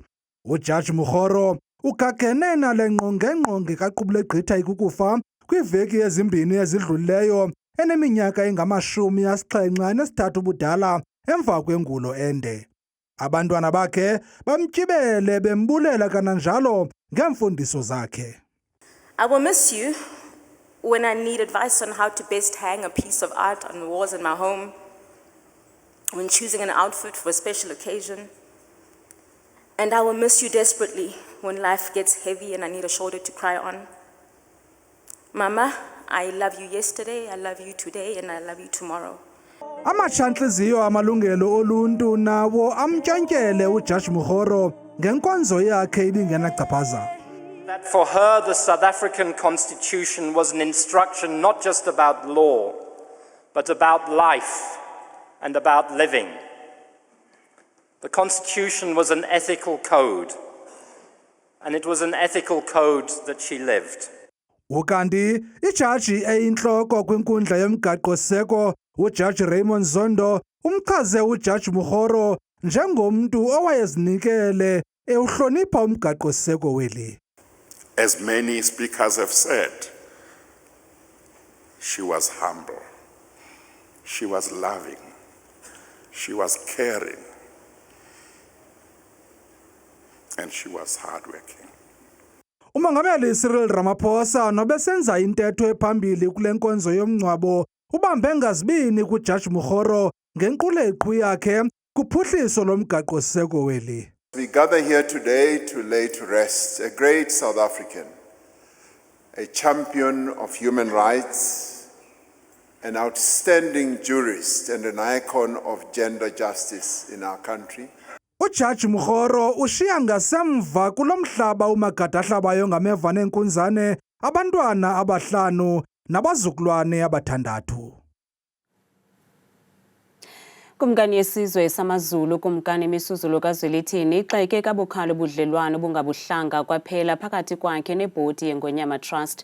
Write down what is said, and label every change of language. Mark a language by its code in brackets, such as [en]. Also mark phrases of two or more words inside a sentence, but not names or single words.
[xh] uJaji Mokgoro ukhakene nale ngqongengqonge kaQubulengqitha ikukufa kwiiveki ezimbini ezidlulileyo eneminyaka engama-73 ubudala emva kwengulo ende. Abantwana bakhe bamtyibele bembulela kananjalo ngeemfundiso zakhe. [en] I will miss you when I need advice on how to best hang a piece of art on the walls in my home, when choosing an outfit for a special occasion. And I will miss you desperately when life gets heavy and I need a shoulder to cry on. Mama, I love you yesterday, I love you today, and I love you tomorrow. [xh] Amatshantliziyo amalungelo oluntu nawo amtyantyele uJaji Mokgoro ngenkonzo yakhe ibingenacaphaza. [en] That for her, the South African Constitution was an instruction not just about law, but about life and about living. The Constitution was an ethical code, and it was an ethical code that she lived. [xh] Ukanti ijaji eyintloko kwinkundla yomgaqo-siseko uJaji Raymond Zondo umchaze uJaji Mokgoro njengomntu owayezinikele ewuhlonipha umgaqo-siseko weli. [en] As many speakers have said, she was humble, she was loving, she was caring, and she was hardworking. [xh] Umongameli Cyril Ramaphosa nobesenza intetho ephambili kule nkonzo yomngcwabo ubambe ngazibini kuJaji Mokgoro ngenquleqhu yakhe kuphuhliso lomgaqo-siseko weli. [en] We gather here today to lay to rest a great South African, a champion of human rights, an outstanding jurist and an icon of gender justice in our country. [xh] uJaji Mokgoro ushiya ngasemva kulomhlaba umagadahlabayo ngameva nenkunzane abantwana abahlanu nabazukulwane abathandathu. Kumkani yesizwe samaZulu kumkani Misuzulo kaZwelithini ixeke kabukhali ubudlelwane bungabuhlanga kwaphela phakathi kwakhe nebhodi yeNgonyama Trust.